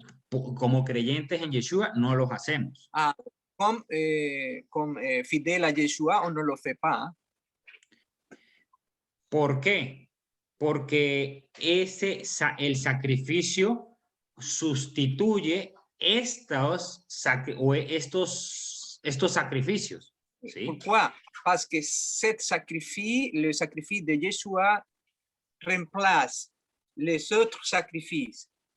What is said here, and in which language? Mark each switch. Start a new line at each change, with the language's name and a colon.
Spanish: Como creyentes en Yeshua, no los hacemos.
French: Ah, comme fidèle a Yeshua, on ne le fait pas.
Spanish: ¿Por qué? Porque el sacrificio sustituye estos sacrificios. ¿Sí?
French: Pourquoi? Parce que le sacrifice de Yeshua remplace les autres sacrifices.